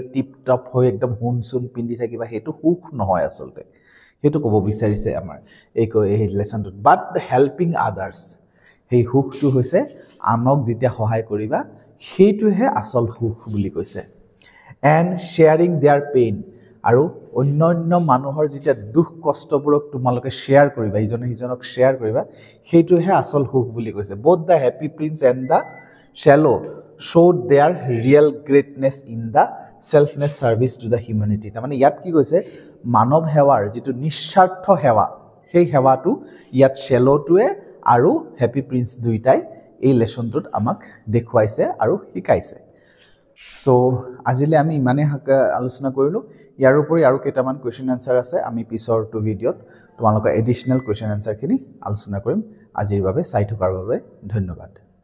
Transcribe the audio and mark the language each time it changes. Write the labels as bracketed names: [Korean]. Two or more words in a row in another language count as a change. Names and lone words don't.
[Assamese] টিপ টপ হৈ একদম হুনসুন পিন্ধি থাকিবা হেতু সুখ নহয় আসলতে হেতু কব বিচাৰিছে আমাৰ এই লেসনটো [English] but helping others [Assamese] হেই সুখটো হৈছে আনক যেতিয়া সহায় কৰিবা হেতুহে আসল সুখ বুলি কৈছে [English] and sharing their pain [Assamese] আৰু অন্যান্য মানুহৰ যেতিয়া দুখ কষ্টবোৰক তোমালোকে শেয়াৰ কৰিবা ইজনে হিজনক শেয়াৰ কৰিবা হেতুহে আসল সুখ বুলি কৈছে [English] both the happy prince and the swallow showed their real greatness in the selfless service to the [Assamese] humanity মানে ইয়াত কি কৈছে মানৱ সেৱাৰ যেটো নিস্বাৰ্থ সেৱা সেই সেৱাটো ইয়াত swallowটোৱে আৰু happy prince দুইটাই এই লেসনটোত আমাক দেখুৱাইছে আৰু শিকাইছে সো আজিলে আমি ইমানে আলোচনা কৰিলো ইয়াৰ উপৰি আৰু কেইটামান [English] question answer [Assamese] আছে আমি পিছৰ টু ভিডিঅত তোমালোকৰ [English] additional question answer [Assamese] খিনি আলোচনা কৰিম আজিৰ বাবে চাই থকাৰ বাবে ধন্যবাদ